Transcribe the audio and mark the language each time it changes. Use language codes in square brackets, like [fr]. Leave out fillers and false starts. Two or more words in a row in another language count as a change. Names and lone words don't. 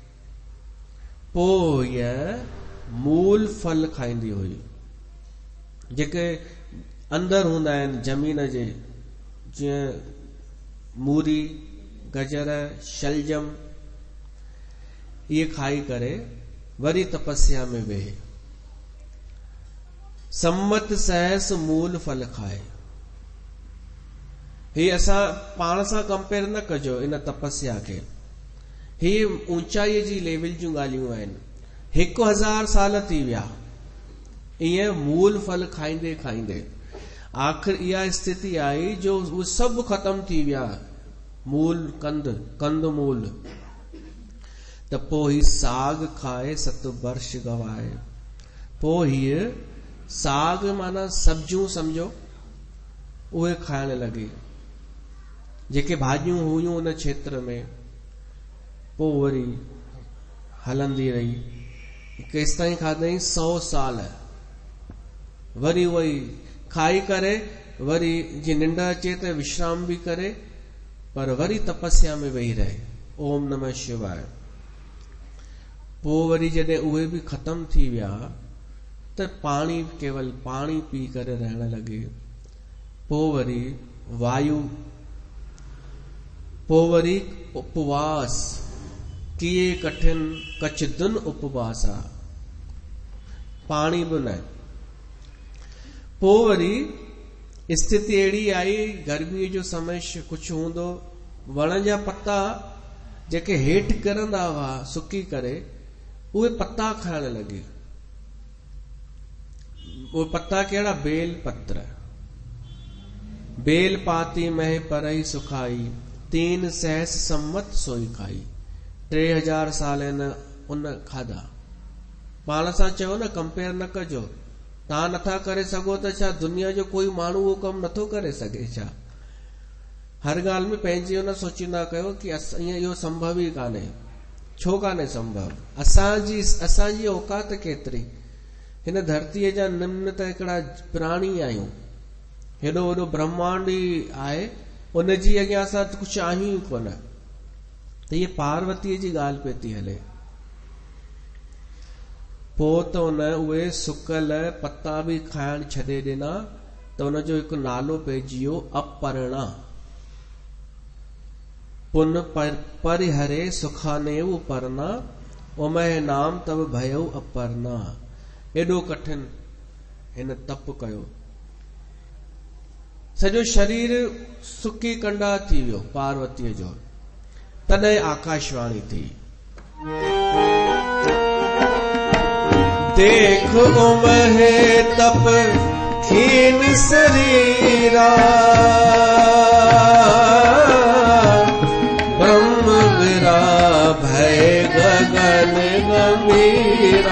[sd] पोइ हीअ मूल फल खाईंदी हुई, जेके अंदर हूंदा आहिनि ज़मीन जे, जीअं मूरी, गजर, शलजम, इहे खाई करे वरी तपस्या में वेहे। [awa] सम्मत सहस मूल फल खाए। [sd] ही असां पाण सां कंपेयर न कजो इन तपस्या खे। ही ऊंचाईअ जी लेवल जूं ॻाल्हियूं आहिनि। 1000 साल थी विया ईअं मूल फल खाईंदे खाईंदे। आख़िर इहा स्थिति आई जो उहे सभु ख़तम थी विया, मूल कंद मूल। त पोइ ही साग खाए 7 वर्ष गवाए। पोइ हीअ साग माना सब्जियूं सम्झो, उहे खाइण लॻी, जेके भाॼियूं हुयूं उन क्षेत्र में। पोइ वरी हलंदी रही, केसि ताईं खाधई 100 साल। वरी वही खाई करे वरी जीअं निंड अचे त विश्राम बि करे, पर वरी तपस्या में वेही रहे। [sa] ओम नमः शिवाय। [sd] पोइ वरी जॾहिं उहे बि ख़तम थी विया त पाणी, केवल पाणी पी करे रहण लॻे। पोइ वरी वायु, पोइ वरी उपवास, [awa] किए कठिन कछ दिन उपवास [sd] आहे, पाणी बि न। पोइ वरी स्थिति अहिड़ी आई, गर्मीअ जो समय कुझु हूंदो, वण जा पत्ता जेके हेठि किरंदा हुआ सुकी करे, उहे पत्ता खाइण लॻे। उहे पत्ता कहिड़ा? बेल पत्र। [awa] बेल पाती मह परई सुखाई, 3 सहस सम्मत सोई खाई। [sd] 3000 साल उन खाधा। पाण सां चयो न, कंपेयर न कजो। तव्हां नथा करे सघो त छा दुनिया जो कोई माण्हू उहो कमु नथो करे सघे छा? हर ॻाल्हि में पंहिंजी न सोचींदा कयो कि ईअं इहो संभव ई कान्हे। छो कान्हे संभव? असांजी औकात केतिरी? हिन धरतीअ जा निम्न त हिकिड़ा प्राणी आहियूं। हेॾो वॾो ब्रह्मांड ई आहे, उनजी अॻियां असां कुझु आहियूं कोन। त इहे पार्वतीअ जी ॻाल्हि पई थी हले। पोइ त उहे सुकल पत्ता बि खाइण छॾे ॾिना, त उनजो हिकु नालो पइजी वियो अपर्णा। [awa] पुन परिहरे सुखानेव परना, ओमय नाम तब भयो अपर्णा। [sd] एॾो कठिन हिन तप कयो, सॼो शरीर सुकी कंडा थी वियो पार्वतीअ जो। तॾहिं आकाशवाणी थी, [awa] देख उमहे तप खीन शरीरा, ब्रह्म विरा भय गगन गंभीरा।